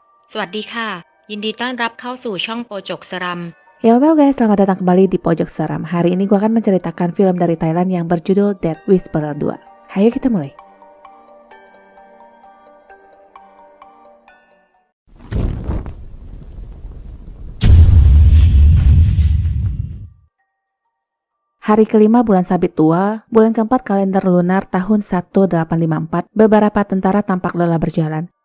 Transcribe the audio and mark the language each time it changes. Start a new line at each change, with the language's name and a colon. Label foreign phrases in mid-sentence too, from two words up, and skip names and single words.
Thai: สวัสดีค่ะยินดีต้อนรับเข้าสู่ช่องโปจกสรัม
Indonesian: Halo guys, selamat datang kembali di Pojok Seram. Hari ini gue akan menceritakan film dari Thailand yang berjudul Death Whisperer 2. Ayo kita mulai. Hari kelima bulan sabit tua, bulan keempat kalender lunar tahun 1854, beberapa tentara tampak lelah berjalan.